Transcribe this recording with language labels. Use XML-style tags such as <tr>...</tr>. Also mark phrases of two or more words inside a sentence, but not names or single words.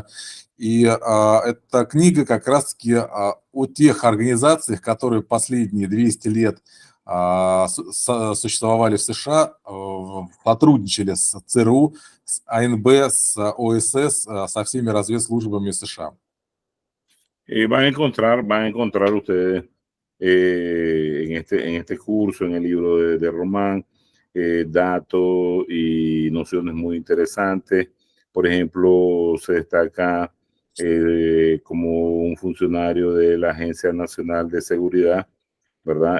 <ru>И эта книга как раз-таки о тех организациях, которые последние 200 лет существовали в США, сотрудничали с ЦРУ, с АНБ, с ОСС, со всеми разведслужбами США.</ru> <es>Van a encontrar ustedes en este curso, en el libro de Román, datos y nociones muy interesantes. Por ejemplo, se destaca como un funcionario de la Agencia Nacional de Seguridad, ¿verdad?</es>